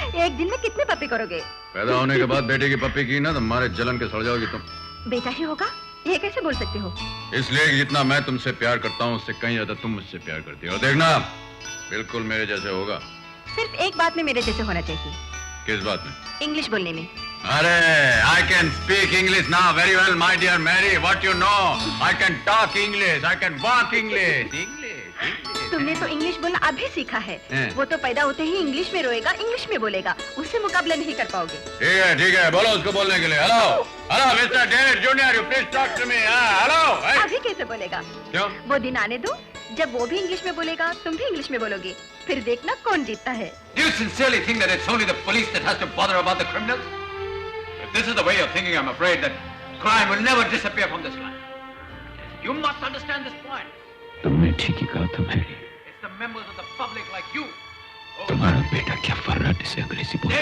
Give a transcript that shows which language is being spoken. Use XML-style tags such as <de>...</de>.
<hi>एक दिन में कितने पप्पी करोगे? पैदा होने के बाद बेटे की पप्पी की ना तो मारे जलन के सड़ जाओगी तुम। बेटा ही होगा, ये कैसे बोल सकते हो? इसलिए कि जितना मैं तुमसे प्यार करता हूँ उससे कहीं ज्यादा तुम मुझसे प्यार करती हो। देखना बिल्कुल मेरे जैसे होगा। सिर्फ एक बात में मेरे जैसे होना चाहिए। किस बात में? इंग्लिश बोलने में। अरे</hi> <en>I can speak English now very well, my dear Mary. What you know? I can talk English. I can walk English. English.</en> <hi>तुमने तो इंग्लिश बोलना अभी सीखा है। हैं। वो तो पैदा होते ही इंग्लिश में रोएगा, इंग्लिश में बोलेगा। उससे मुकाबला नहीं कर पाओगे। ठीक है, बोलो उसको बोलने के लिए।</hi> <en>Hello mister David junior, you please talk to me.</en> <hi>Hello. अभी कैसे बोलेगा? क्यों? वो दिन आने दो जब वो भी इंग्लिश में बोलेगा, तुम भी इंग्लिश में बोलोगे। फिर देखना कौन जीतता है।</hi> <en>Do you sincerely think that it's only the police that has to bother about the criminals? If this is the way you're thinking, I'm afraid that crime will never disappear from this land. You must understand this point.</en> <hi>तुमने ठीक ही कहा था Mary.</hi> <en>It's the members of the public like you.</en> <hi>तुम्हारा बेटा क्या फर्राटे से अंग्रेजी बोलता है?</hi>